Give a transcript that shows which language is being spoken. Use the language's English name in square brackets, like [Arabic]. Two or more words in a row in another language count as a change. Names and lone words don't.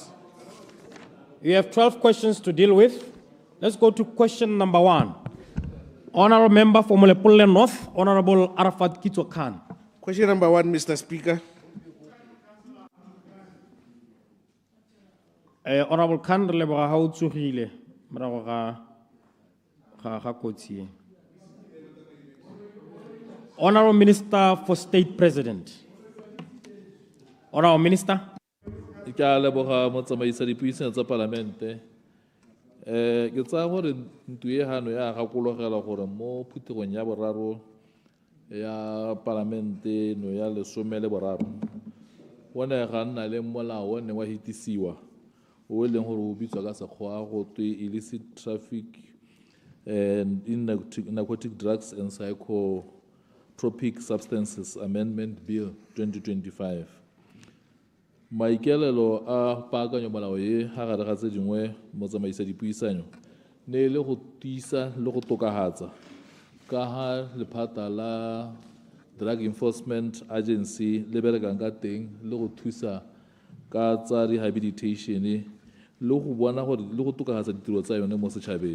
[English] You have 12 questions to deal with. Let's go to question number 1. Honorable member for Molepolle North, Honorable Arafat Kitso-Khan. Question number 1, Mr. Speaker. [Tswana] Honorable Khan, re leboga ha o tsogile morago ga kotsi e. [English] Honorable Minister for State President. Honorable Minister. [Tswana] Ke a leboga motsamaisa dipuisano tsa parlamente. Ke tsa gore ntuye hano ya gakologela gore mo phuthegong ya boraro ya parlamente no ya lesome le boraro wona ga nna le molao ne wa hitisiwa o leng gore o bitswa ka sekgoa go twe [English] illicit traffic in narcotic drugs and psychotropic substances amendment bill 2025. [Tswana] Maikelelo a paakanyo molao e ha gare ga tse dingwe mo tsamaisa dipuisano ne le go tiisa le go tokahatsa ka ha lephata la Drug Enforcement Agency le berekang ka teng le go thusa ka tsa rehabilitation le go bona gore le go tokahatsa ditiro tsa yone mo setšhabeng.